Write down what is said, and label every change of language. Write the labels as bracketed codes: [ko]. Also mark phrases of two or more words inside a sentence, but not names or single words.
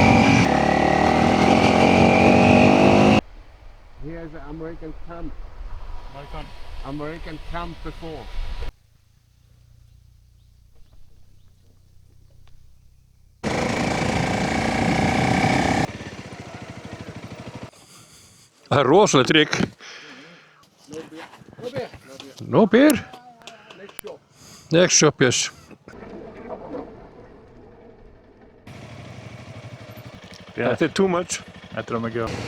[en] Here's the American camp. American camp before. [is] Það er rosalega trygg. [en] No beer? Next shop, yes. Yeah. [is] Þetta er [en] too much. [is] Þetta er mikið.